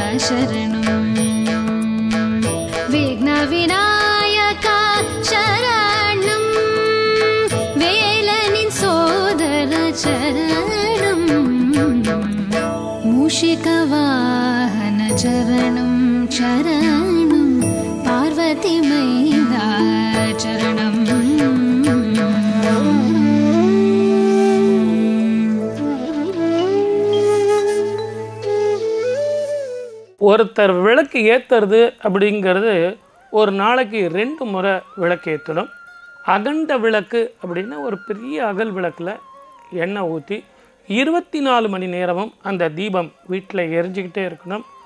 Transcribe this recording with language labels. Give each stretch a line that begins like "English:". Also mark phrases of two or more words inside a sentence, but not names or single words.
Sanskrit: शरणं विघ्नविनायका शरणं वेलनिन् सोदर चरणं मूषिकवाहन चरणं शरणं पार्वती मैना चरणं
Tamil: ஒருத்தர் விளக்கு ஏற்றுறது அப்படிங்கிறது ஒரு நாளைக்கு 2 முறை விளக்கு ஏற்றணும். அகண்ட விளக்கு அப்படின்னா ஒரு பெரிய அகல் விளக்கில் எண்ணெய் ஊற்றி 24 மணி நேரமும் அந்த தீபம் வீட்டில் எரிஞ்சிக்கிட்டே இருக்கணும்.